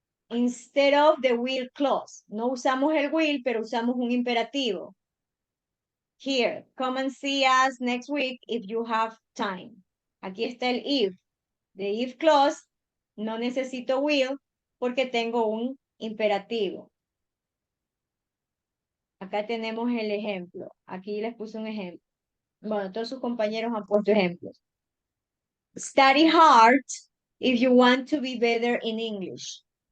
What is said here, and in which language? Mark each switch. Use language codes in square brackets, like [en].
[en] Instead of the will clause. [es] No usamos el will, pero usamos un imperativo. [en] Here, come and see us next week if you have time. [es] Aquí está el if. [en] The if clause, [es] no necesito will porque tengo un imperativo. Acá tenemos el ejemplo. Aquí les puse un ejemplo. Bueno, todos sus compañeros han puesto ejemplos. [en] Study hard if you want to be better in English.